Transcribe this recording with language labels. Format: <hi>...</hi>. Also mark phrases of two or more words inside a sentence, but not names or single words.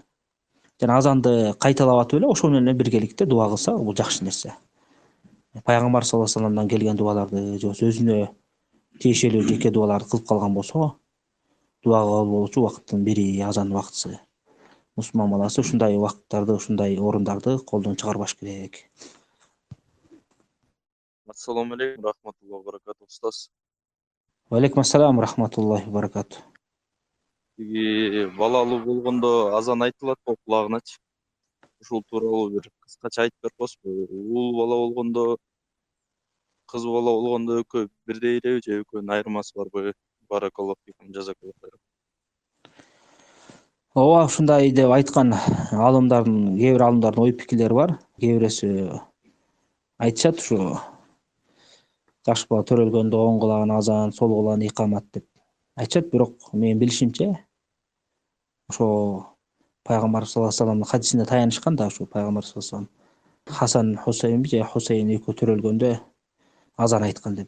<ky>Жана азанды кайталап атып эле ошо менен биргеликте дуа кылса, бул жакшы нерсе. Пайгамбар</ky> <ar>صلى الله عليه وسلم</ar> <ky>келген дуаларды, же өзүнө тиешелүү жеке дуаларды кылып калган болсо, дуа кабыл болуучу убакыттын бири азан убактысы. Мусулман баласы ушундай убакыттарды, ушундай орундарды колдон чыгарбаш керек.</ky> <ar>السلام عليكم، رحمة الله وبركاته, устаз. وعليكم السلام، رحمة الله وبركاته.</ar> <ky>Балалуу болгондо азан айтылат го кулагыначы. Ушул тууралуу бир кыскача айтып бербосузбу? Уул бала болгондо, кыз бала болгондо экөө бирдей элеби же экөөнүн айырмасы барбы?</ky> <ar>بارك الله فيكم، جزاك الله خيرا.</ar> <ky>Ооба, ушундай деп айткан кээ бир алымдардын ой пикирлери бар. Кээ бирөөсү айтышат, ушу жаш бала төрөлгөндө оң кулагына азан, сол кулагына икамат деп айтышат. Бирок менин билишимче, ошо Пайгамбар</ky> <ar>صلى الله عليه وسلم</ar> <ky>хадисине таянышкан да, ушу Пайгамбар</ky> <ar>صلى الله عليه وسلم</ar> <ky>Хасан Хусейнби же Хусейн экөө төрөлгөндө азан айткан деп.</ky>